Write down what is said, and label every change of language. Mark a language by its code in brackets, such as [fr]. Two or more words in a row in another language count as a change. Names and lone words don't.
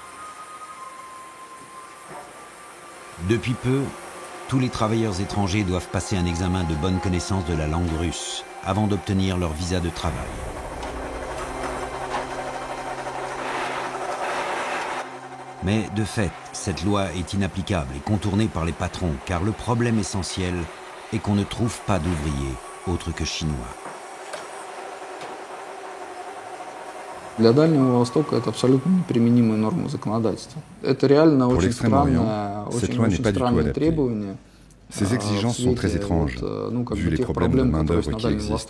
[fr] Depuis peu, tous les travailleurs étrangers doivent passer un examen de bonne connaissance de la langue russe avant d'obtenir leur visa de travail. Mais de fait, cette loi est inapplicable et contournée par les patrons car le problème essentiel est qu'on ne trouve pas d'ouvriers autres que chinois. [ru] Для Дальнего Востока это абсолютно неприменимая норма законодательства. Это реально очень странное требование. [fr] Ces exigences sont très étranges, vu les problèmes de main-d'œuvre qui existent.